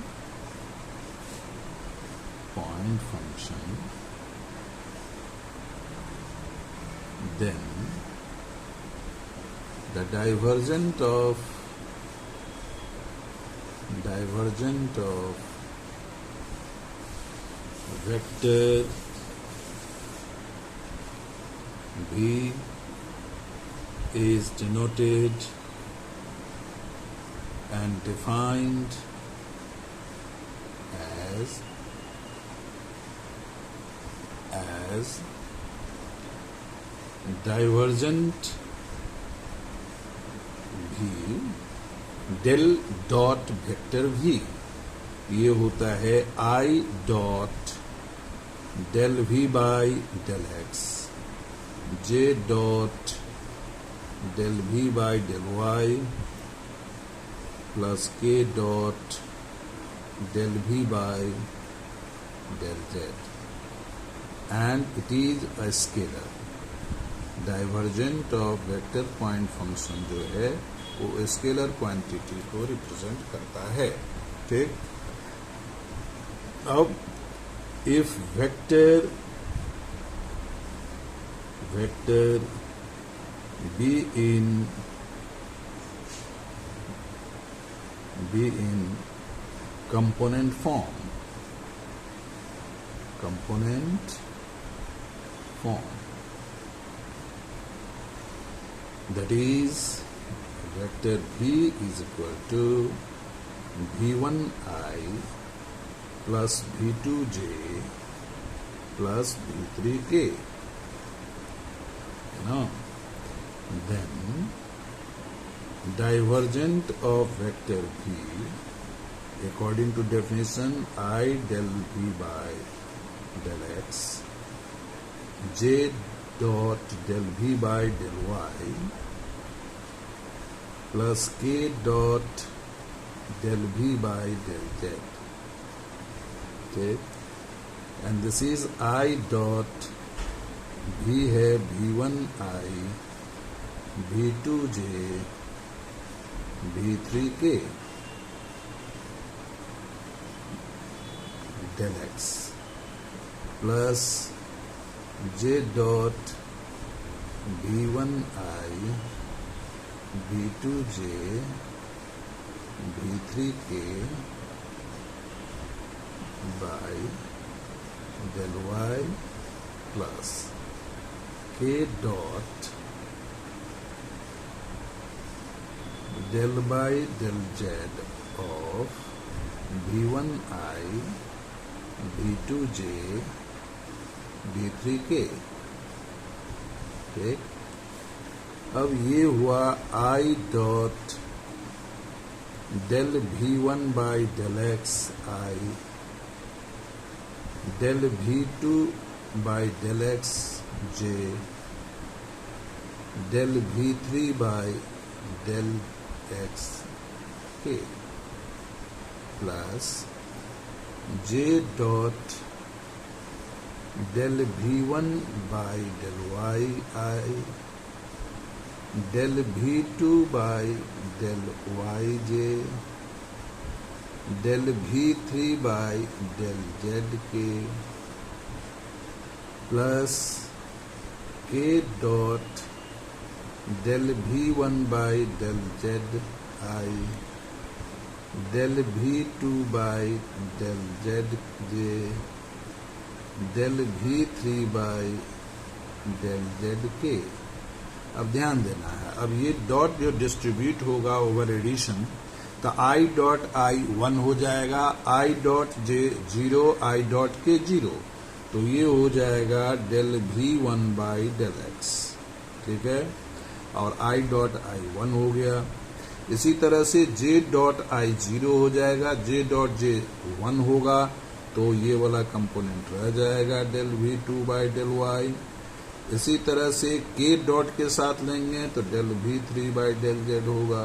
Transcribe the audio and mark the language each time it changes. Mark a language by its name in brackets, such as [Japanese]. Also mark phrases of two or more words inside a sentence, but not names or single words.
[English] then the divergent of vector v is denoted and defined as as divergent v del dot vector v, [Hindi] ये होता है [English] I डॉट del v बाई del x, j डॉट del v बाई del y प्लस k डॉट del v बाई del z, and it is a scalar. divergent of vector point function [Hindi] जो है वो [English] scalar quantity [Hindi] को रिप्रेजेंट करता है. ठीक. अब [English] if vector be in component form, that is vector v is equal to v1i plus v2j plus v3k. Then divergent of vector v according to definition I del v by del x, j dot del v by del y plus k dot del v by del z. Okay, and this is I dot v है v1i v2j v3k del x plus j dot v1i v2j v3k by del y plus k dot del by del z of v1i v2j v3k. [Hindi] ठीक. अब ये हुआ [English] I डॉट del v1 by del x I del v2 by del x j del v3 by del x k plus j dot del v1 by del y I del v2 by del yj del v3 by del zk plus k dot del v1 by del zi del v2 by del zj del v3 by del zk. [Hindi] अब ध्यान देना है, अब ये डॉट जो डिस्ट्रीब्यूट होगा [English] over addition, [Hindi] तो I डॉट I 1 हो जाएगा, I डॉट j 0, I डॉट k 0, तो ये हो जाएगा [English] del v1 by del x. [Hindi] ठीक है, और I डॉट I 1 हो गया. इसी तरह से j डॉट I 0 हो जाएगा, j डॉट j 1 होगा, तो ये वाला कंपोनेंट रह जाएगा [English] del v2 by del y. [Hindi] इसी तरह से k डॉट के साथ लेंगे तो [English] del v3 by del z [Hindi] होगा.